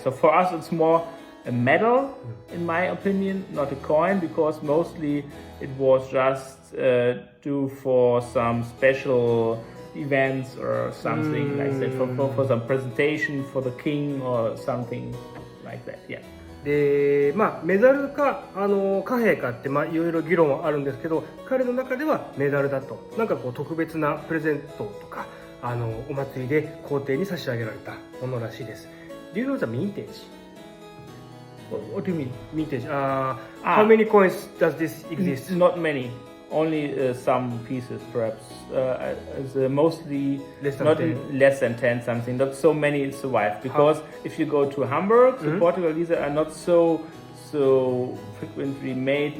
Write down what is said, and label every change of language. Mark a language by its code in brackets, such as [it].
[en] So for us it's more a medal, in my opinion, not a coin, because mostly it was just due for some special events or something like that, for some presentation for the king or something like that. Yeah. [ja] でメダルか貨幣かっていろいろ議論はあるんですけど、彼の中ではメダルだと。なんかこう特別なプレゼントとかお祭りで皇帝に差し上げられたものらしいです。 [en] Do you know the mintage? What do you mean? Mintage. How many coins does this exist? Not many. Only some pieces, perhaps. Mostly Less than not 10. less than 10 something. Not so many survive, because if you go to Hamburg, the Portuguese are not so frequently made.